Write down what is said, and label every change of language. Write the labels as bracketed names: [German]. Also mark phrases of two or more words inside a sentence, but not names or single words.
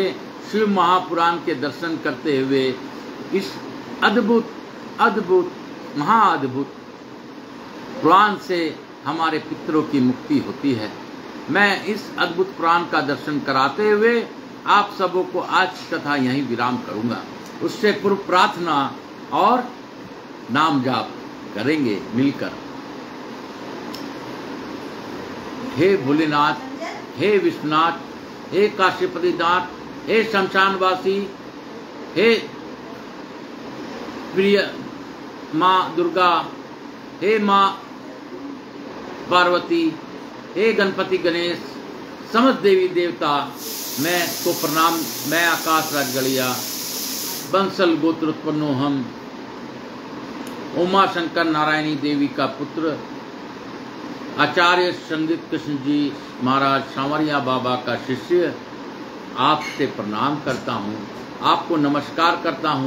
[Hindi] शिव महापुराण के दर्शन करते हुए इस अद्भुत अद्भुत महाअद्भुत पुराण से हमारे पितरों की मुक्ति होती है। मैं इस अद्भुत पुराण का दर्शन कराते हुए आप सबों को आज की कथा यहीं विराम करूंगा। उससे पूर्व प्रार्थना और नाम जाप करेंगे मिलकर। हे भोलेनाथ, हे विश्वनाथ, हे काशीपतिनाथ, हे शमशानवासी, हे प्रिय माँ दुर्गा, हे माँ पार्वती, हे गणपति गणेश, समस्त देवी देवता, मैं को प्रणाम। मैं आकाश राज गलिया बंसल गोत्र उत्पन्नो हम, उमा शंकर नारायणी देवी का पुत्र, आचार्य संगीत कृष्ण जी महाराज सांवरिया बाबा का शिष्य, आपसे प्रणाम करता हूँ, आपको नमस्कार करता हूँ।